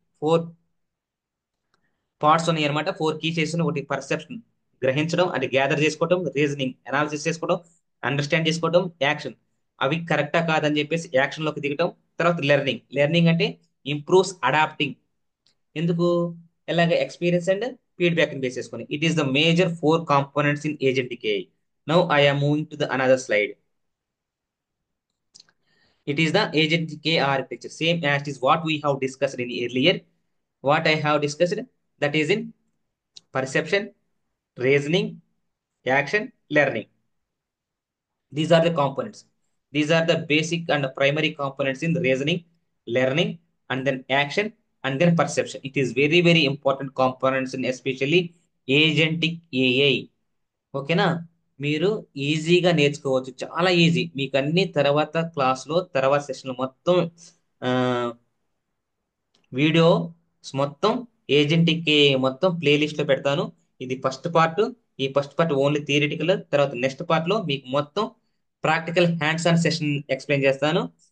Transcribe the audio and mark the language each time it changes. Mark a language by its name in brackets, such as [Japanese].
[Telugu] 4 parts ఉన్నాయి అనమాట. 4 key ఒకటి పర్సెప్షన్, గ్రహించడం, అంటే గ్యాదర్ చేసుకోవడం, రీజనింగ్, అనాలిసిస్ చేసుకోవడం, అండర్స్టాండ్ చేసుకోవడం, యాక్షన్. అవి కరెక్టా కాదని చెప్పేసి యాక్షన్ లోకి దిగటం. తర్వాత లెర్నింగ్. లెర్నింగ్ అంటే ఇంప్రూవ్స్ అడాప్టింగ్. ఎందుకు, ఎలాగ, ఎక్స్పీరియన్స్ అండ్ ఫీడ్బ్యాక్ బేస్ చేసుకొని. [English] It is the major 4 components in agentic AI. Now I am moving to the another slide. It is the agentic AI architecture, same as is what we have discussed in earlier. What I have discussed, that is in perception, reasoning, action, learning. These are the components. These are the basic and primary components in reasoning, learning, and then action, and then perception. It is very, very important components in especially agentic AI. [Telugu] ఓకేనా. మీరు ఈజీగా నేర్చుకోవచ్చు, చాలా easy. మీకు అన్ని తర్వాత క్లాస్లో, తర్వాత సెషన్లో మొత్తం ఆ, వీడియో మొత్తం ఏజెంట్కి మొత్తం ప్లేలిస్ట్ లో పెడతాను. ఇది ఫస్ట్ పార్ట్. ఈ ఫస్ట్ పార్ట్ ఓన్లీ థియరిటికల్. తర్వాత నెక్స్ట్ పార్ట్ లో మీకు మొత్తం practical hands on session explain చేస్తాను.